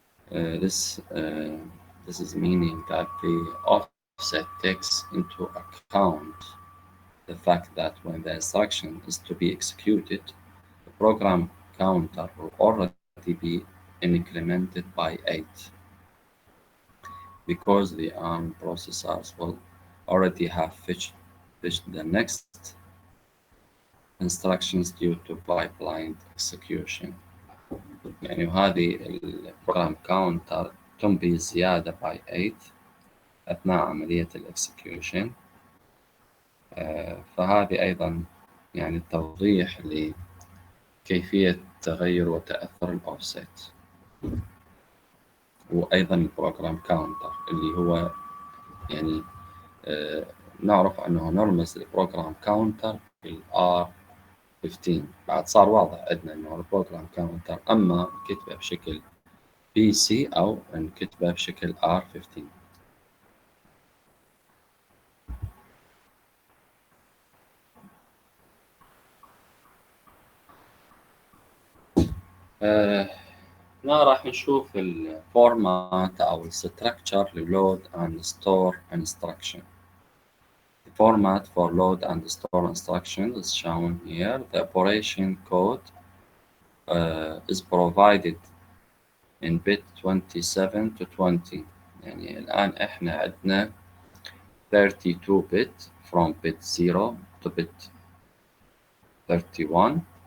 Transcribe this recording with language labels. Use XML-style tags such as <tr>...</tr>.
<en>This is meaning that the offset takes into account the fact that when the instruction is to be executed, the program counter will already be incremented by 8, because the ARM processors will already have fetched the next instructions due to pipeline execution.</en> <ar>يعني وهذه البروجرام كاونتر تنبي زيادة</ar> <en>by 8</en> <ar>أثناء عملية الإكسكيوشن. فهذه أيضا يعني توضيح لكيفية تغير وتأثر الأوفست. وأيضا البروجرام كاونتر اللي هو يعني نعرف أنه نرمز البروجرام كاونتر بالR 15. بعد صار واضح عندنا أنه البروجرام كاونتر أما كتبه بشكل PC أو نكتبه بشكل R15. هنا راح نشوف الفورمات أو الستركتشر للود</ar> <en>and store instruction. The format for load and store instruction is shown here. The operation code is provided in bit 27 to 20.</en> <ar>يعني الآن إحنا عندنا 32</ar> <en>bit from bit 0 to bit 31.</en>